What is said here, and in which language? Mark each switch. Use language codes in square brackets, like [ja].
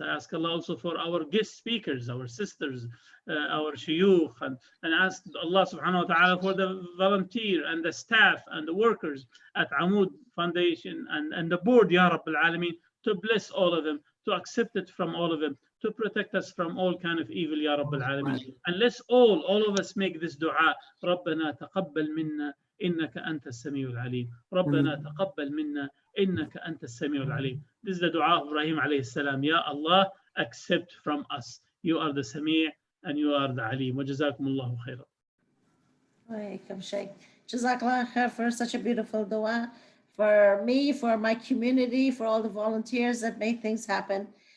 [en] I ask Allah also for our guest speakers, our sisters, our shuyukh, and ask Allah subhanahu wa ta'ala for the volunteer and the staff and the workers at Amoud Foundation and the board, Ya Rabbil Alameen, to bless all of them, to accept it from all of them, to protect us from all kind of evil, Ya Rabbil Alameen. And let's all of us make this dua. [ar] ربنا تقبل منا إنك أنت السميع العليم. ربنا تقبل منا إنك أنت السميع العليم. [en] This is the dua of Ibrahim alayhi salam. Ya Allah, accept from us. You are the Sami' and you are the Alim. [ar] وجزاكم الله خيرا. [en] Welcome, Sheikh. Jazakallah khair for such a beautiful dua for me, for my community, for all the volunteers that make things happen.